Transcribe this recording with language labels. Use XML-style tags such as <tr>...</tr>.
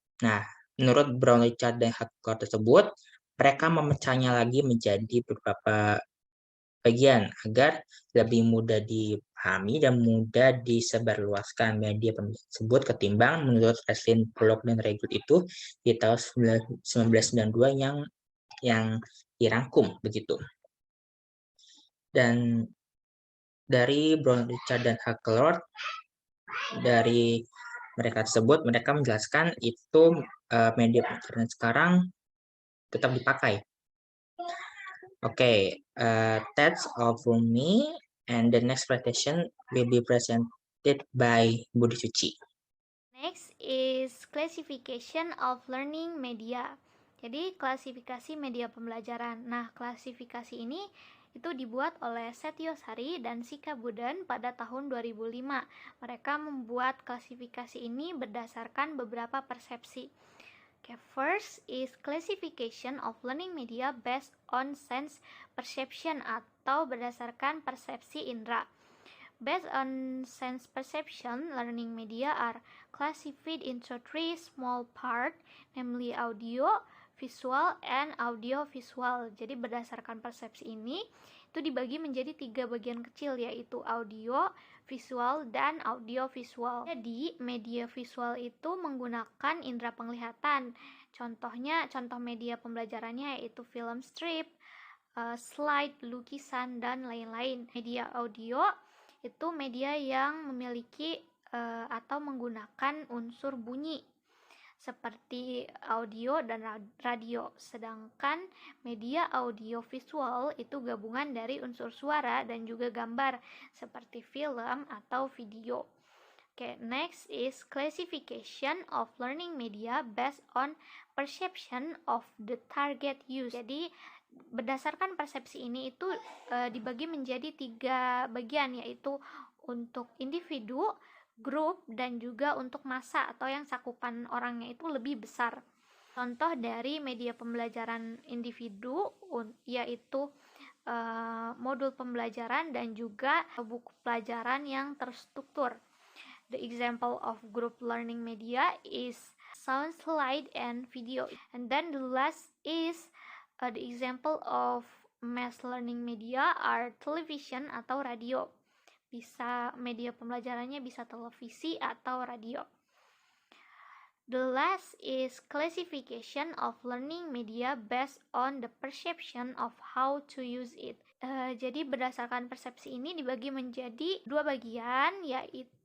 <id>Nah, menurut Brown, Richard, dan Heckler tersebut, mereka memecahnya lagi menjadi beberapa bagian agar lebih mudah dipahami dan mudah disebarluaskan media tersebut ketimbang menurut Leslin Pollock dan Reglut itu di tahun 1992 yang dirangkum begitu. Dan dari Brown, Richard, dan Heckler, dari mereka tersebut, mereka menjelaskan itu media pembelajaran sekarang tetap dipakai.</id> <en>Okay, that's all for me, and the next presentation will be presented by Budi Suci. Next is classification of learning media.</en> <id>Jadi klasifikasi media pembelajaran. Nah, klasifikasi ini itu dibuat oleh Setiosari dan Sika Buden pada tahun 2005. Mereka membuat klasifikasi ini berdasarkan beberapa persepsi.</id> <en>Okay, first is classification of learning media based on sense perception</en> <id>atau berdasarkan persepsi indera.</id> <en>Based on sense perception, learning media are classified into 3 small parts, namely audio, visual, and audiovisual.</en> <id>Jadi berdasarkan persepsi ini, itu dibagi menjadi 3 bagian kecil, yaitu audio, visual, dan audiovisual. Jadi media visual itu menggunakan indera penglihatan. Contoh media pembelajarannya yaitu film strip, slide, lukisan, dan lain-lain. Media audio itu media yang memiliki atau menggunakan unsur bunyi seperti audio dan radio, sedangkan media audio visual itu gabungan dari unsur suara dan juga gambar seperti film atau video.</id> <en>Okay, next is classification of learning media based on perception of the target use.</en> <id>Jadi berdasarkan persepsi ini itu dibagi menjadi 3 bagian, yaitu untuk individu, grup, dan juga untuk massa atau yang cakupan orangnya itu lebih besar. Contoh dari media pembelajaran individu yaitu modul pembelajaran dan juga buku pelajaran yang terstruktur.</id> <en>The example of group learning media is sound, slide, and video. And then the last is the example of mass learning media are television atau radio.</en> <id>Bisa media pembelajarannya bisa televisi atau radio.</id> <en>The last is classification of learning media based on the perception of how to use it.</en> <id>Jadi berdasarkan persepsi ini dibagi menjadi 2 bagian, yaitu</id>